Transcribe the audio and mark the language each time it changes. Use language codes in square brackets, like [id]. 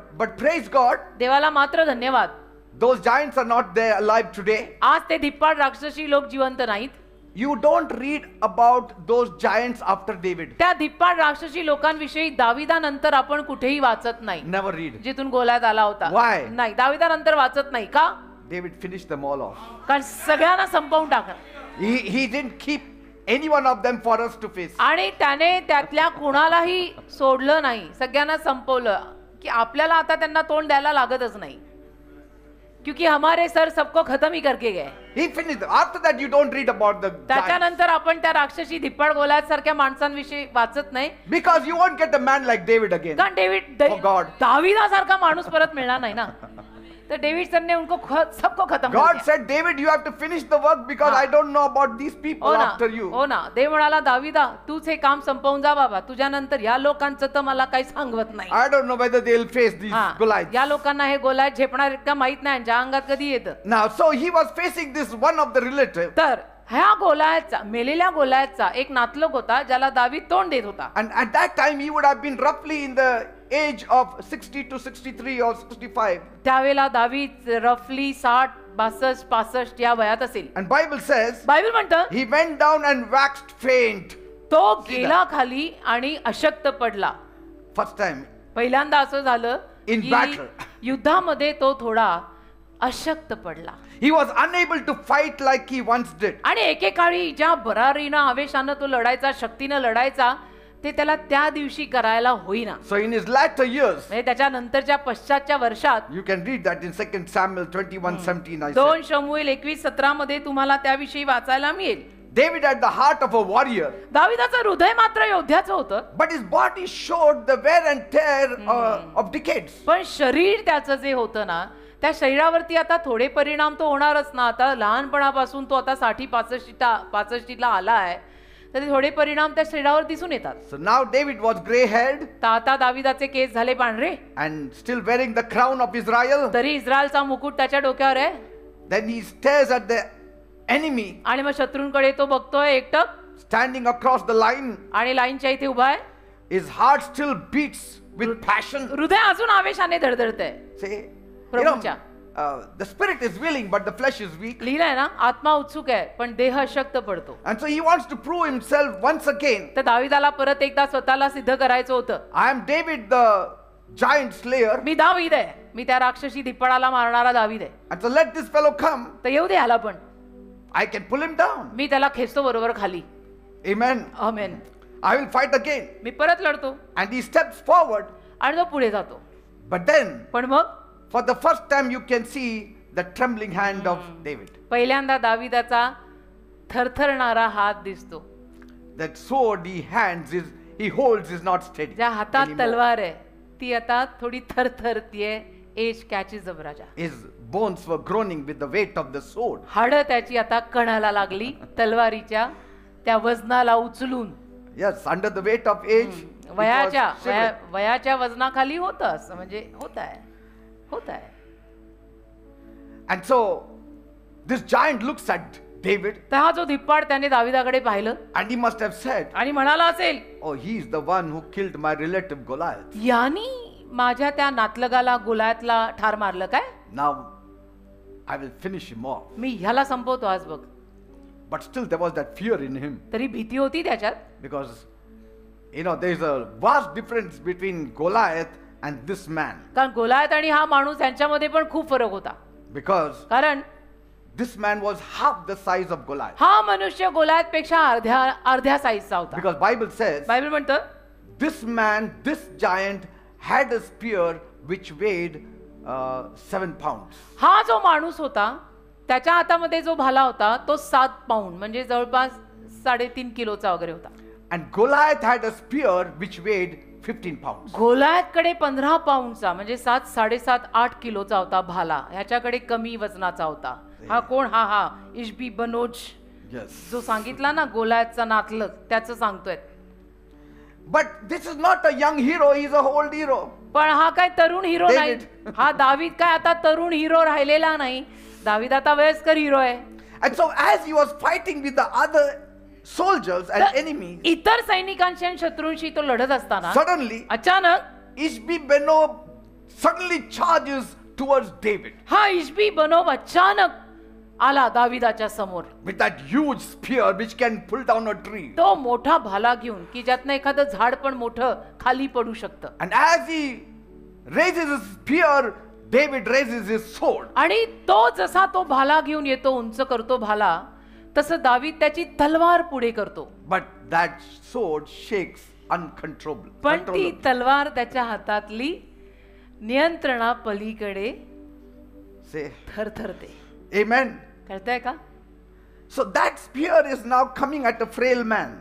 [en] but praise God, [mr] देवाला मात्र धन्यवाद, [en] those giants are not there alive today. [mr] आज ते धिप्पाड राक्षसी लोक जिवंत नाहीत. [en] You don't read about those giants after David. [mr] त्या धिप्पाड राक्षसी लोकांविषयी दाविदानंतर आपण कुठेही वाचत नाही. [en] Never read. [mr] जिथून गोलायत आला होता. [en] Why? [mr] नाही, दाविदानंतर वाचत नाही. का? [en] David finished them all off. [mr] कारण सगळ्यांना संपवून टाकलं. [en] He didn't keep any one of them for us to face. [mr] आणि त्याने त्यातल्या कुणालाही सोडलं नाही, सगळ्यांना संपवलं की आपल्याला आता त्यांना तोंड द्यायला लागतच नाही, [hi] क्योंकि हमारे सर सबको खत्म ही करके गए. [en] He finished. After that, you don't read about the giants. [mr] त्याच्यानंतर आपण त्या राक्षसी धिप्पाड गोलायत सारख्या माणसांविषयी वाचत नाही, [en] Because you won't get a man like David again. [mr] कारण [en] Oh God. [mr] दाविदासारखा माणूस परत मिळणार नाही ना. [hi] तर डेविड सर ने उनको सबको खत्म कर [en] God [hi] दिया. [en] said, David, you have to finish the work because I don't know about these people [mr] हो ना, [en] after you. [mr] हो ना. देव म्हणाला, दाविदा तूच हे काम संपवून जा बाबा, तुझ्यानंतर या लोकांचं तर मला काही सांगवत नाही. [en] I don't know whether they'll face these [mr] हा, [en] Goliaths. [mr] या लोकांना हे गोलायत झेपणार आहेत का माहित नाही, ज्या अंगात कधी येतं. [en] Now, so he was facing this one of the relative. [mr] तर ह्या गोलायतचा, मेलेल्या गोलायतचा एक नातलग होता ज्याला दावीद तोंड देत होता. [en] And at that time, he would have been roughly in the age of 60 to 63 or 65. [mr] त्यावेळेला दावीद रफली 60, 62, 65 या वयात असेल. [en] And Bible says, [mr] बायबल म्हणतं [en] he went down and waxed faint. [mr] तो गेला खाली आणि अशक्त पडला. [en] First time. [mr] पहिल्यांदा असं झालं [en] In [mr] की [en] battle. [mr] युद्धामध्ये तो थोडा अशक्त पडला. [en] He was unable to fight like he once did. [mr] आणि एकेकाळी ज्या बरारीनं आवेशानं तो लढायचा, शक्तीनं लढायचा, ते त्याला त्या दिवशी करायला होईना. [en] So in his latter years, [mr] म्हणजे त्याच्या नंतरच्या पश्चातच्या वर्षात, [en] you can read that in 2 Samuel 21:17. I 2 said. [mr] शमूएल 21:17 मध्ये तुम्हाला त्याविषयी वाचायला मिळेल. [en] David had the heart of a warrior, [mr] दाविदाचं हृदय मात्र योद्ध्याचं होतं, [en] but his body showed the wear and tear of decades. [mr] पण शरीर त्याचं जे होतं ना, त्या शरीरावरती आता थोडे परिणाम तो होणारच ना. आता लहानपणापासून तो आता 60-65ला आला आहे, तर ते थोडे परिणाम त्या शरीरावर दिसून येतात. [en] So now David was gray-haired [mr] तर आता दाविदाचे केस झाले पांढरे, [en] and still wearing the crown of Israel. [mr] तरी इस्रायलचा मुकुट त्याच्या डोक्यावर आहे. [en] Then he stares at the enemy [mr] आणि मग शत्रूंकडे तो बघतोय एकटक [en] standing across the line. [mr] आणि लाईनच्या इथे उभा आहे. [en] His heart still beats with passion. [mr] हृदय अजून आवेशाने धडधडतंय. [en] See, [mr] प्रभूच्या. [en] the spirit is willing, but the flesh is weak. [mr] लिहिलंय ना, आत्मा उत्सुक आहे पण देह अशक्त पडतो. [en] And so he wants to prove himself once again. [mr] तर दाविदाला परत एकदा स्वतःला सिद्ध करायचं होतं. [en] I am David, the giant slayer. [mr] मी दावीद आहे, मी त्या राक्षसी धिप्पाडाला मारणारा दावीद आहे. [en] And so let this fellow come. [mr] तर येऊ दे ह्याला पण, [en] I can pull him down. [mr] मी त्याला खेचतो बरोबर खाली. [en] Amen. [mr] Amen. [en] I will fight again. [mr] मी परत लढतो [en] And he steps forward. [mr] आणि तो पुढे जातो. [en] But then, [mr] पण मग [en] for the first time, you can see the trembling hand of David. [mr] पहिल्यांदा दाविदाचा थरथरणारा हात दिसतो. [en] That sword he holds is not steady [mr] ज्या हातात [en] anymore. [mr] तलवार आहे ती आता थोडी थरथरतीये. [en] edge catches up [mr] Raja. [en] His bones were groaning with the weight of the sword. [mr] हाडं त्याची आता कणाला लागली तलवारीच्या त्या वजनाला उचलून. [en] Yes, under the weight of age. it was shivering. [mr] वयाच्या वजनाखाली होतं असं, म्हणजे होत आहे. [en] And so this giant looks at David [mr] तर हा जो धिप्पाड त्याने दाविदाकडे पाहिलं [en] and he must have said, [mr] आणि म्हणाला असेल, [en] oh, he is the one who killed my relative Goliath. [mr] यानी माझ्या त्या नातलगाला गोलायतला ठार मारलं काय? [en] Now I will finish him off. [mr] मी ह्याला संपवतो आज बघ. [en] But still there was that fear in him, [mr] तरी भीती होती त्याच्यात. [en] because there is a vast difference between Goliath and this man. [mr] कारण गोलायत आणि हा माणूस यांच्यामध्ये पण खूप फरक होता. [en] Because [mr] कारण [en] this man was half the size of Goliath. [mr] हा मनुष्य गोलायत पेक्षा अर्ध्या साईजचा होता. [en] Because Bible says [mr] बायबल म्हणतं [en] this giant had a spear which weighed 7 pounds. [mr] हा जो माणूस होता त्याच्या हातामध्ये जो भाला होता तो 7 पाऊंड म्हणजे जवळपास 3.5 किलोचा वगैरे होता. [en] And Goliath had a spear which weighed 15 pounds. [mr] गोलायतकडे 15 पाऊंडचा म्हणजे 7-7.5-8 किलोचा होता भाला. ह्याच्याकडे कमी वजनाचा होता. हा कोण? हा इशबी बनोज. [en] Yes. [mr] जो सांगितला ना गोलायतचा नातलग, त्याचं सांगतोय. [en] But this is not a young hero, he is a old hero. [mr] पण हा काय तरुण हिरो नाही. [en] David. [mr] हा दावीद काय आता तरुण हिरो राहिलेला नाही. दावीद आता वयस्कर हिरो आहे. [en] And so as he was fighting with the other soldiers and enemies, [mr] इतर सैनिकांशी आणि शत्रूंशी तो लढत असताना [en] suddenly [mr] अचानक [en] Ishbi Benob suddenly charges towards David [mr] हा इशबी बनोब अचानक आला दाविदाच्या समोर. [en] with that huge spear which can pull down a tree. [mr] तो मोठा भाला घेऊन की ज्यातनं एखादं झाड पण मोठं खाली पडू शकतं. [en] And as he raises his spear, David raises his sword. [mr] आणि तो जसा तो भाला घेऊन येतो, उंच करतो भाला, तसं दावीद त्याची तलवार पुढे करतो. [en] But that sword shakes uncontrollably. [mr] पण ती तलवार त्याच्या हातातली नियंत्रणा पलीकडे [en] Say [mr] थरथरते. [en] amen. [mr] कळतंय का? [en] So that spear is now coming at a frail man.